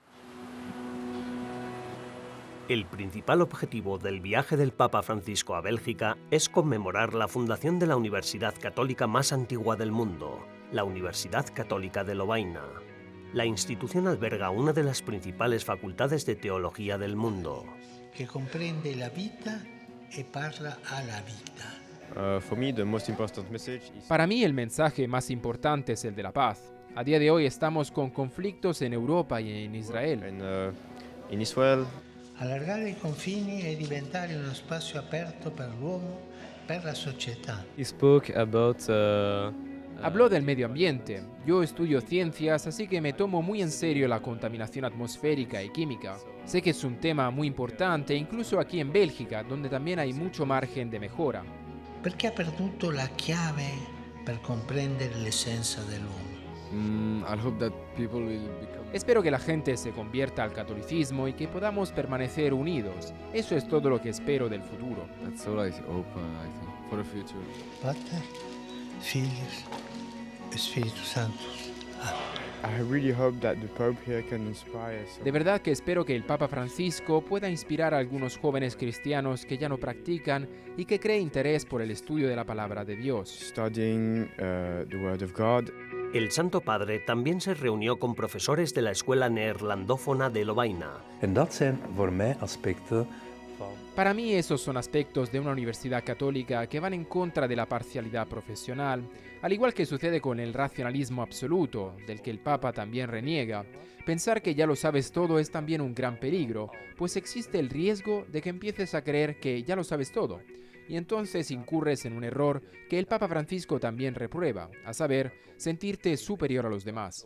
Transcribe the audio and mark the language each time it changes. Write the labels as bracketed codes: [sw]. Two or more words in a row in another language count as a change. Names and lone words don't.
[es] El principal objetivo del viaje del Papa Francisco a Bélgica es conmemorar la fundación de la universidad católica más antigua del mundo, la Universidad Católica de Lovaina. La institución alberga una de las principales facultades de teología del mundo. [it] che comprende la vita e parla alla vita. [es] Para mí el mensaje más importante es el de la paz. A día de hoy estamos con conflictos en Europa y en Israel. [it] Allargare i confini e diventare uno spazio aperto per l'uomo, per la società. [es] Habló del medio ambiente. Yo estudio ciencias, así que me tomo muy en serio la contaminación atmosférica y química. Sé que es un tema muy importante, incluso aquí en Bélgica, donde también hay mucho margen de mejora. [it] Perché ha perduto la chiave per comprendere l'essenza dell'uomo. [es] Espero que la gente se convierta al catolicismo y que podamos permanecer unidos. Eso es todo lo que espero del futuro. [la] Pater, Filius e Spiritus Sanctus. [es] De verdad que espero que el Papa Francisco pueda inspirar a algunos jóvenes cristianos que ya no practican y que creen interés por el estudio de la palabra de Dios. El Santo Padre también se reunió con profesores de la escuela neerlandófona de Lovaina. [nl] En dat zijn voor mij aspecten van... [es] Para mí esos son aspectos de una universidad católica que van en contra de la parcialidad profesional, al igual que sucede con el racionalismo absoluto, del que el Papa también reniega. Pensar que ya lo sabes todo es también un gran peligro, pues existe el riesgo de que empieces a creer que ya lo sabes todo, y entonces incurres en un error que el Papa Francisco también reprueba, a saber, sentirte superior a los demás.